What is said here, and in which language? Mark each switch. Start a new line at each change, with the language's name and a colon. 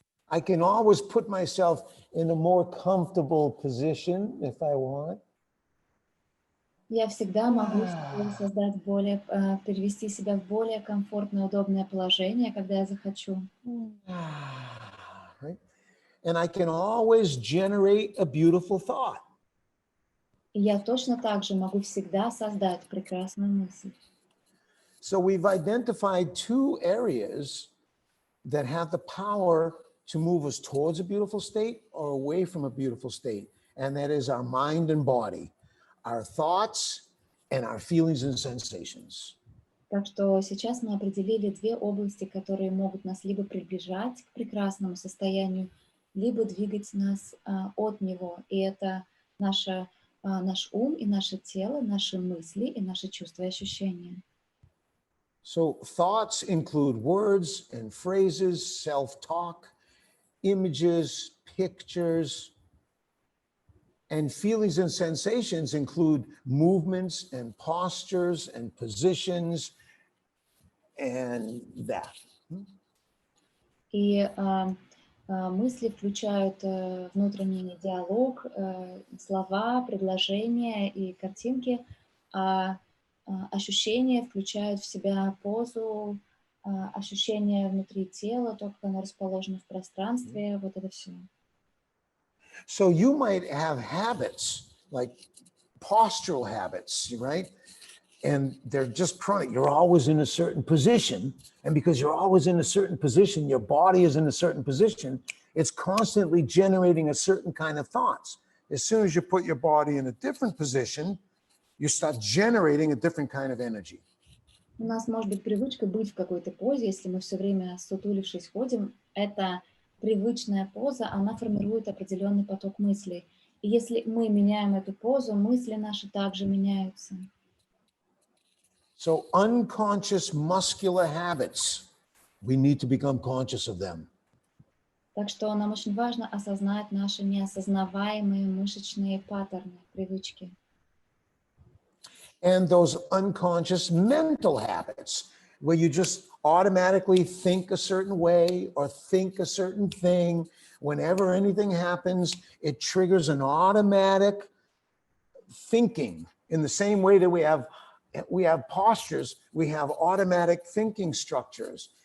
English: I can always put myself in a more comfortable position if I want.
Russian: Я всегда могу создать перевести себя в более комфортное, удобное положение, когда я захочу.
English: Right? And I can always generate a beautiful thought.
Russian: И я точно так же могу всегда создать прекрасную мысль.
English: So we've identified two areas that have the power to move us towards a beautiful state or away from a beautiful state. And that is our mind and body, our thoughts and our feelings and sensations.
Russian: Так что сейчас мы определили две области, которые могут нас либо приближать к прекрасному состоянию, либо двигать нас от него. И это наш ум и наше тело, наши мысли и наши чувства и ощущения.
English: So thoughts include words and phrases, self-talk, images, pictures, and feelings and sensations include movements and postures and positions and that.
Russian: И мысли включают внутренний диалог, слова, предложения и картинки, а ощущения включают в себя позу, ощущения внутри тела, то, как оно расположено в пространстве, вот это все.
English: So you might have habits, like postural habits, right? And they're just chronic. You're always in a certain position. And because you're always in a certain position, your body is in a certain position, it's constantly generating a certain kind of thoughts. As soon as you put your body in a different position, you start generating a different kind of energy.
Russian: У нас может быть привычка быть в какой-то позе, если мы все время сутулившись ходим, это привычная поза, она формирует определенный поток мыслей. И если мы меняем эту позу, мысли наши также меняются.
English: So unconscious muscular habits, we need to become conscious of them.
Russian: Так что нам очень важно осознать наши неосознаваемые мышечные паттерны, привычки.
English: And those unconscious mental habits, where you just automatically think a certain way or think a certain thing. Whenever anything happens, it triggers an automatic thinking. In the same way that we have postures, we have automatic thinking structures.